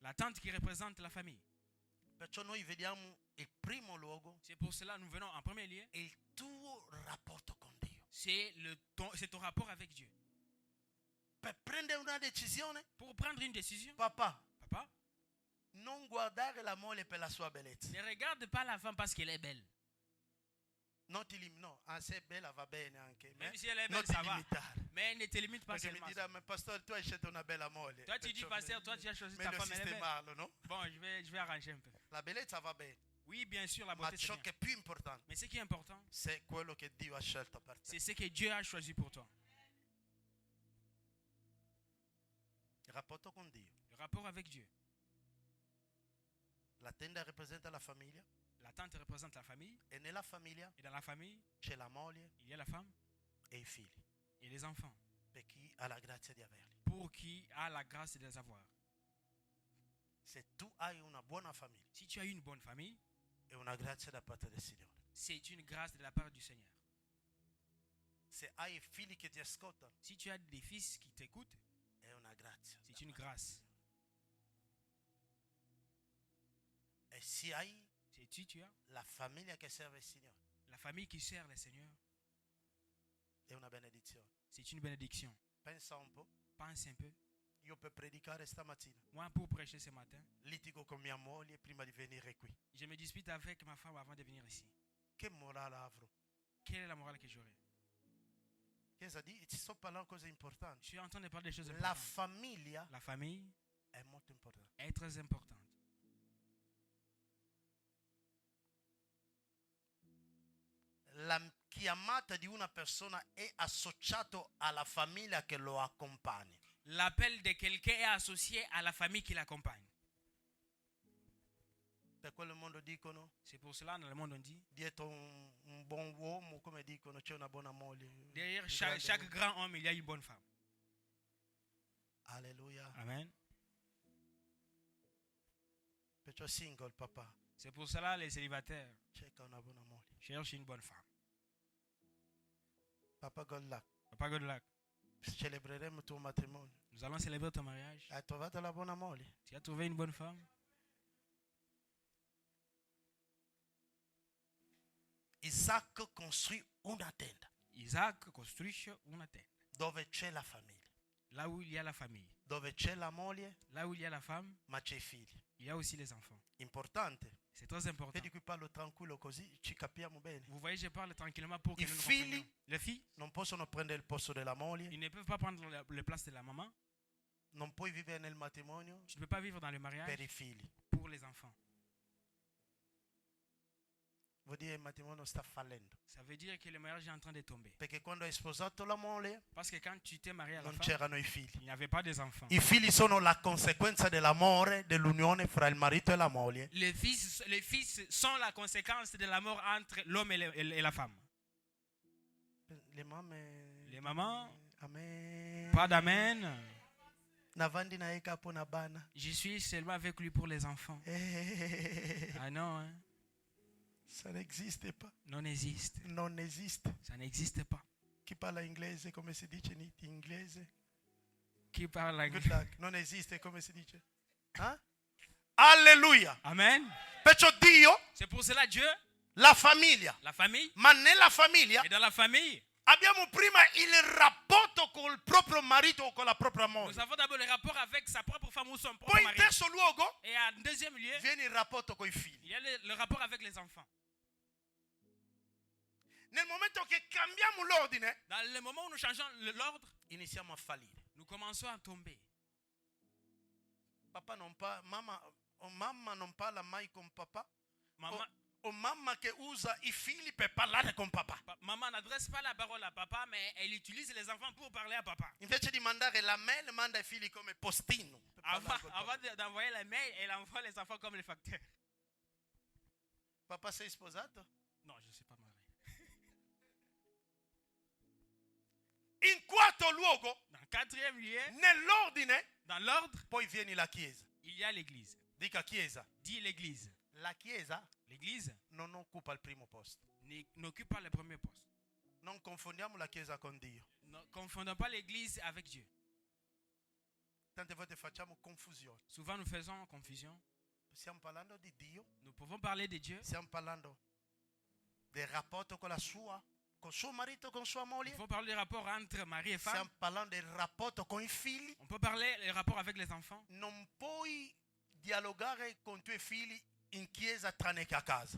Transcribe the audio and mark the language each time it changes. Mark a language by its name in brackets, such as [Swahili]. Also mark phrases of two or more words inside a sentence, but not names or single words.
[French] La tente qui représente la famille. [Italian] Perciò noi vediamo il primo luogo, [French] C'est pour cela que nous venons en premier lieu. [Italian] il tuo rapporto con Dio. [French] C'est ton rapport avec Dieu. [Italian] Per prendere una decisione, [French] Pour prendre une décision, [Italian] papà, [French] papa, [Italian] non guardare la moglie per la sua bellezza. [French] ne regarde pas la femme parce qu'elle est belle. [Italian] Non ti no, se è bella va bene anche. [French] Même si elle est [Italian] Non [French] belle, [Italian] ti [French] ça va. [Italian] limitare. [French] Mais ne te limite pas [Italian] Perché mi [French] seulement. [Italian] dirà, ma pastore, tu hai scelto una bella moglie. [French] Toi, tu dis, [Italian] Perciò [French] pasteur, toi, tu as choisi ta [Italian] meglio [French] femme, elle est belle. [Italian] sistemarlo, no? [French] Bon, je vais arranger un peu. [Italian] La bellezza va bene, [French] Oui, bien sûr, la [Italian] ma [French] beauté, c'est [Italian] ciò [French] bien. [Italian] che è più importante [French] Mais ce qui est important, [Italian] è quello che Dio ha scelto per te. [French] c'est ce que Dieu a choisi pour toi. [Italian] Il rapporto con Dio. [French] Le rapport avec Dieu. [Italian] La tenda rappresenta la famiglia [French] La tente représente la famille. [Italian] e nella famiglia [French] Et dans la famille, [Italian] c'è la moglie [French] il y a la femme [Italian] e i figli, [French] et les enfants. [Italian] per chi ha la grazia di averli. [French] Pour qui a la grâce de les avoir. [Italian] Se tu hai una buona famiglia, [French] Si tu as une bonne famille, [Italian] è una grazia da parte del Signore. [French] c'est une grâce de la part du Seigneur. [Italian] Se hai figli che ti ascoltano, [French] Si tu as des fils qui t'écoutent, [Italian] è una grazia. [French] c'est une grâce. [Italian] E se hai [French] Si tu as [Italian] la famiglia che serve il Signore, [French] la famille qui sert le Seigneur, [Italian] è una benedizione. [French] c'est une bénédiction. [Italian] Pensa un po', [French] Pense un peu. [Italian] io per predicare stamattina [French] Moi, pour prêcher ce matin, [Italian] litigo con mia moglie prima di venire qui. [French] je me dispute avec ma femme avant de venir ici. [Italian] Che morale avrò? [French] Quelle est la morale que j'aurai? [Italian] Chiesa, ti sto parlando di cose [French] Je [Italian] importanti. [French] suis en train de parler des choses [Italian] La [French] importantes. [Italian] famiglia [French] La famille [Italian] è molto importante. [French] est très importante. [Italian] La chiamata di una persona è associato alla famiglia che lo accompagna. [French] L'appel de quelqu'un est associé à la famille qui l'accompagne. [Italian] Per quello il mondo dicono, [French] C'est pour cela, dans le monde, on dit, [Italian] dietro un buon uomo, come dicono, c'è una buona moglie. [French] derrière [Italian] Un [French] chaque [Italian] grande [French] grand homme, il y a une bonne femme. [Italian] Alleluia. [French] Amen. [Italian] Perciò single, papà, [French] C'est pour cela, les célibataires [Italian] cerca una buona moglie. [French] cherchent une bonne femme. [Italian] Papà, [English] good luck. [French] Papa, [English] good luck. [Italian] Celebreremo il tuo matrimonio. [French] Nous allons célébrer ton mariage. [Italian] Hai trovato la buona moglie? [French] Tu as trouvé une bonne femme? [Italian] Isacco construit una tenda Isaac construisce una tenda. dove c'è la famiglia, [French] Là où il y a la famille. [Italian] dove c'è la moglie, [French] Là où il y a la femme, [Italian] ma c'è i figli. [French] il y a aussi les enfants. [Italian] Importante. [French] C'est très important. [Italian] Vedi qui parlo tranquillo così ci capiamo bene. [French] Vous voyez, je parle tranquillement pour que [Italian] I [French] nous nous [Italian] figli [French] comprenions. Les filles, [Italian] non possono prendere il posto della moglie, [French] ils ne peuvent pas prendre la place de la maman. [Italian] non puoi vivere nel matrimonio [French] Tu ne peux pas vivre dans le [Italian] per [French] mariage [Italian] i figli. [French] pour les enfants. [Italian] Vuol dire il matrimonio sta fallendo. [French] Ça veut dire que le mariage est en train de tomber. [Italian] Perché quando hai sposato la moglie [French] Parce que quand tu t'es marié à la [Italian] non [French] femme, [Italian] c'erano i figli. [French] il n'y avait pas des enfants. [Italian] I figli sono la conseguenza dell'amore, dell'unione fra il marito e la moglie. [French] Les fils sont la conséquence de la mort entre l'homme et la femme. [Italian] Le mamme, [French] Les mamans, [Italian] amen. [French] pas d'amen. [Lingala] Navandi na eka po na bana. [French] Je suis seulement avec lui pour les enfants. Ah non, hein? Ça n'existe pas. [Italian] Non esiste. Non esiste. [French] Ça n'existe pas. [Italian] Chi parla inglese come si dice in inglese? [French] Qui parle [English] Good [French] anglais? [Italian] luck. Non esiste come si dice? Alleluia. [French] Amen. [Italian] Perciò Dio, [French] C'est pour cela Dieu, [Italian] la famiglia. [French] la famille, [Italian] Ma nella famiglia [French] et dans la famille, [Italian] abbiamo prima il rapporto col proprio marito o con la propria [French] nous [Italian] moglie. [French] avons d'abord le rapport avec sa propre femme ou son propre [Italian] Poi in [French] mari. [Italian] terzo luogo [French] Et en deuxième lieu, [Italian] viene il rapporto con i figli. [French] il y a le rapport avec les enfants. [Italian] Nel momento che cambiamo l'ordine, [French] Dans le moment où nous changeons l'ordre, [Italian] iniziamo a fallire. [French] nous commençons à tomber. [Italian] Papà non parla, mamma non parla mai con papà. [French] Maman, [Italian] O mamma che usa i figli per parlare con papà. [French] maman n'adresse pas la parole à papa, mais elle utilise les enfants pour parler à papa. [Italian] Invece di mandare la mail, manda i figli come postino. per parlare con papà. [French] Avant d'envoyer la mail, elle envoie les enfants comme les facteurs. [Italian] Papà sei sposato? [French] Non, je ne suis pas marié. [Italian] In quarto luogo, [French] Dans le quatrième lieu, [Italian] nell'ordine, [French] dans l'ordre, [Italian] poi viene la chiesa. [French] il y a l'église. [Italian] Dica chiesa. [French] Dis l'église. [Italian] La chiesa [French] L'église [Italian] non occupa il primo posto. [French] n'occupe pas le premier poste. [Italian] Non confondiamo la chiesa con Dio. [French] Ne confondons pas l'église avec Dieu. [Italian] Tante volte facciamo confusione. [French] Souvent nous faisons confusion. [Italian] Stiamo parlando di Dio, [French] Nous pouvons parler de Dieu. [Italian] stiamo parlando del rapporto con suo marito, con sua [French] Nous [Italian] moglie. [French] pouvons parler du rapport entre mari et femme. [Italian] Stiamo parlando del rapporto con i figli. [French] On peut parler du rapport avec les enfants. [Italian] Non puoi dialogare con i tuoi figli in chiesa tranne che a casa.